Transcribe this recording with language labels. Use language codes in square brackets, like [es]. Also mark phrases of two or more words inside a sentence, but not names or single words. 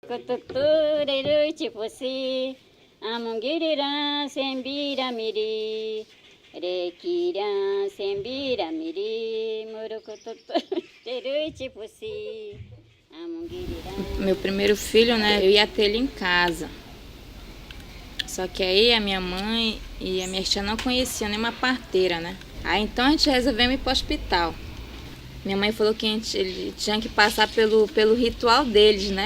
[pt] Kututururu chipusi, amungirira sembira miri, requira sembira miri, murukututururu chipusi, amungirira. Meu primeiro filho, né, eu ia ter ele em casa. Só que aí a minha mãe e a minha tia não conheciam nenhuma parteira, né? Aí então a gente resolveu ir para o hospital. Minha mãe falou que ele tinha que passar pelo ritual deles, né?